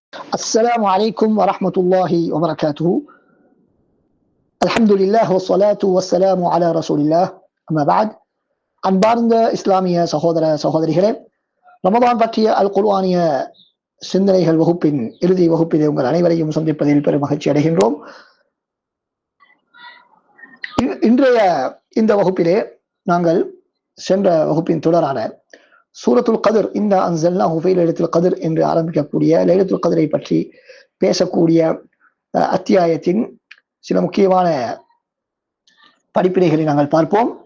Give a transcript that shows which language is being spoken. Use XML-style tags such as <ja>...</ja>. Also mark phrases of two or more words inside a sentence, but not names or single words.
<ar>السلام عليكم ورحمة الله وبركاته. الحمد لله والصلاة والسلام على رسول الله. أما بعد,</ar> <ta>அன்பார்ந்த இஸ்லாமிய சகோதர சகோதரிகளே, ரமதான் பற்றிய அல் குர்ஆனிய சிந்தனைகள் வகுப்பின் இறுதி வகுப்பிலே உங்கள் அனைவரையும் சந்திப்பதில் பெரும் மகிழ்ச்சி அடைகின்றோம். இன்றைய இந்த வகுப்பிலே நாங்கள் சென்ற வகுப்பின் தொடரான சூரத்துல் கத்ர்,</ta> <ar>إنا أنزلناه في ليلة القدر</ar> <ta>என்று ஆரம்பிக்கக்கூடிய லைலத்துல் கத்ரை பற்றி பேசக்கூடிய அத்தியாயத்தின் சில முக்கியமான படிப்பினைகளை நாங்கள் பார்ப்போம்.</ta>